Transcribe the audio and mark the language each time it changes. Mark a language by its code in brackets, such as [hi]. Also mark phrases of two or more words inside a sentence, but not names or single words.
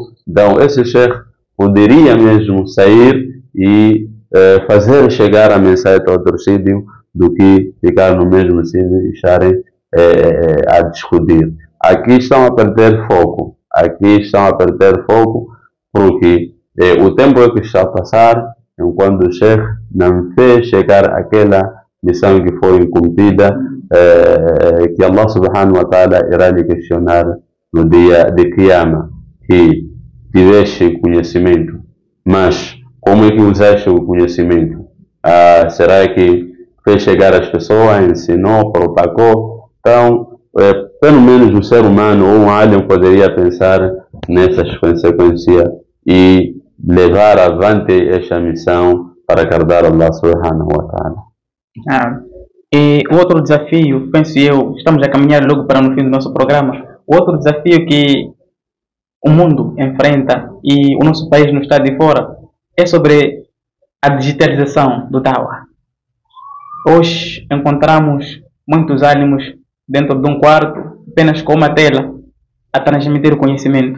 [pt] Então esse sheikh poderia mesmo sair e fazer chegar a mensagem a outro sítio do que ficar no mesmo sítio e estarem a discutir. Aqui estão a perder foco. Porque o tempo é que está a passar enquanto o Sheikh não fez chegar aquela missão que foi incumprida, que [ar] الله سبحانه وتعالى [pt] irá lhe questionar no dia de Qiyamah, que tiveste conhecimento, mas como é que usaste o conhecimento? Será que fez chegar às pessoas, ensinou, propagou? Então, pelo menos o ser humano ou um alien poderia pensar nessas consequências e levar avante esta missão para agradar [ar] الله سبحانه وتعالى. [pt] E o outro desafio, penso eu, estamos a caminhar logo para no fim do nosso programa, o outro desafio que o mundo enfrenta e o nosso país não está de fora é sobre a digitalização do Dawah. Hoje encontramos muitos ânimos dentro de um quarto, apenas com uma tela, a transmitir o conhecimento.